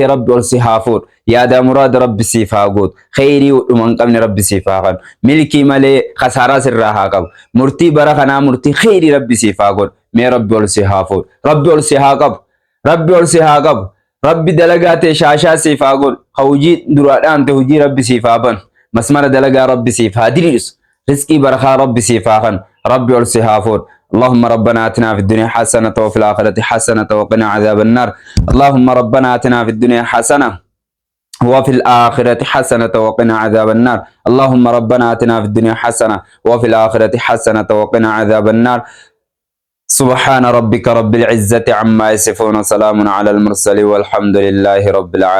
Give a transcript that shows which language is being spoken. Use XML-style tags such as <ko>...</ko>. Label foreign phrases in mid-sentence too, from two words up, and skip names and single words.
<om>rabbi ol si haa fuudhu yaada muraada rabbi siif haa guutu kheyrii dhuma hin qabne rabbi siif haa kennu milkii malee khasaaraa sirraa haa qabu murtii bara kanaa murtii kheyrii rabbi siif haa godhu mee rabbi ol si haa fuudhu rabbi ol si haa qabu rabbi ol si haa qabu rabbi dalagaa ta'e shaashaa siif haa godhu ka hujii duraadhaan ta'e hujii rabbi siif haa banu masmara dalagaa rabbi siif haa diriirsu rizqii barakaa rabbi siif haa kennu rabbi ol si haa fuudhu</om> <ar>اللهم ربنا آتنا في الدنيا حسنة وفي الآخرة حسنة وقنا عذاب النار اللهم ربنا آتنا في الدنيا حسنة وفي الآخرة حسنة وقنا عذاب النار اللهم ربنا آتنا في الدنيا حسنة وفي الآخرة حسنة وقنا عذاب النار سبحان ربك رب العزة عما يصفون وسلام على المرسلين والحمد لله رب العالمين.</ar>